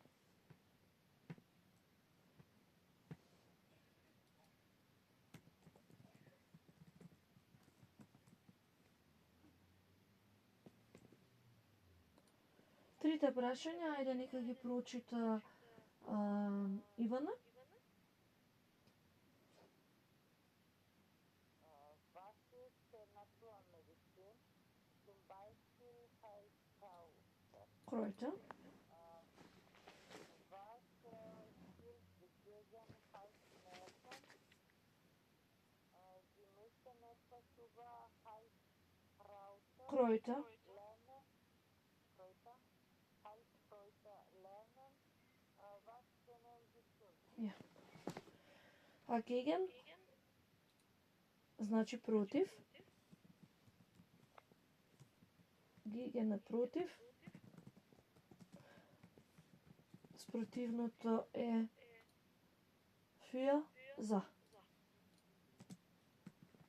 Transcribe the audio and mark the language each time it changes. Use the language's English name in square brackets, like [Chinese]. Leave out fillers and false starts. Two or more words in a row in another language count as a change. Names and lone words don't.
[Macedonian] Трите прашања, ајде нека ги прочита Ивана. [German] Was ist der Naturmedizin? Zum Beispiel Heilkräuter. Kräuter. Was hilft gegen Halsschmerzen? Sie müssen etwas über Kräuter. lernen. Heilkräuter lernen. Was können Sie tun? [Macedonian] А gegen значи против. Gegen е против. Спротивното е für, за.